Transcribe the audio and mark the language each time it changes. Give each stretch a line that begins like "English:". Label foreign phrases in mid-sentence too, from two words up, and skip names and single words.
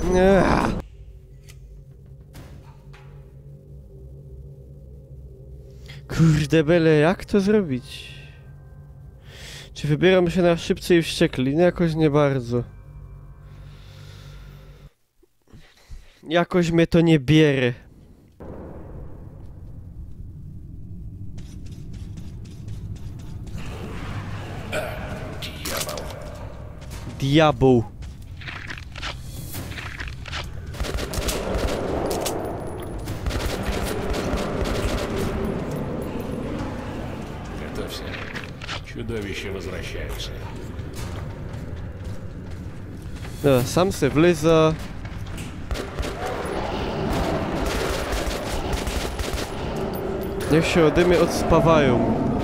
Polish: Kurde bele, jak to zrobić? Czy wybieram się na szybcy i wściekli? No jakoś nie bardzo. Jakoś mnie to nie bierze.
Russian: Дьявол.
Polish: Diabeł.
Russian: Готовься. Чудовища возвращаются.
Polish: Dobra, sam se wleza. Niech się ode mnie odspawają.